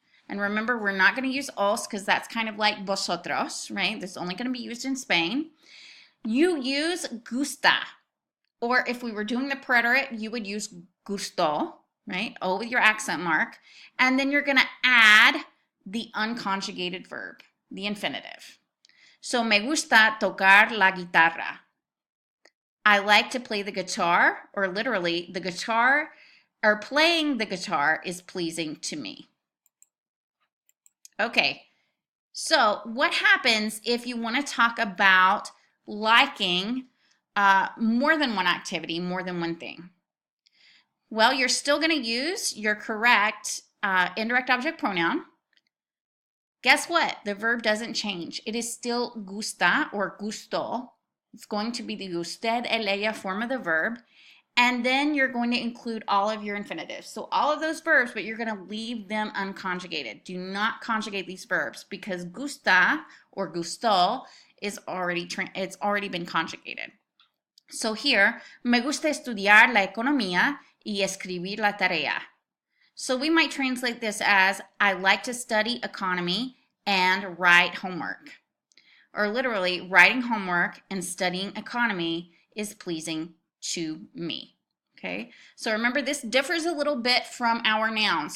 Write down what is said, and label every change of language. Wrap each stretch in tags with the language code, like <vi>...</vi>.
<en>And remember, we're not going to use os because that's kind of like vosotros, right? This is only going to be used in Spain. You use gusta, or if we were doing the preterite, you would use gustó, right? O with your accent mark. And then you're going to add the unconjugated verb, the infinitive.</en> <es>So, me gusta tocar la guitarra.</es> <en>I like to play the guitar, or literally, the guitar, or playing the guitar is pleasing to me. Okay, So what happens if you want to talk about liking more than one activity, more than one thing? Well, you're still going to use your correct indirect object pronoun. Guess what? The verb doesn't change. It is still gusta or gusto. It's going to be the usted, el, ella form of the verb. And then you're going to include all of your infinitives. So all of those verbs, but you're going to leave them unconjugated. Do not conjugate these verbs because gusta or gusto is it's already been conjugated. So here,</en> <es>me gusta estudiar la economía y escribir la tarea.</es> <en>So we might translate this as, I like to study economy and write homework. Or literally, writing homework and studying economy is pleasing to me. Okay, so remember this differs a little bit from our nouns.</en>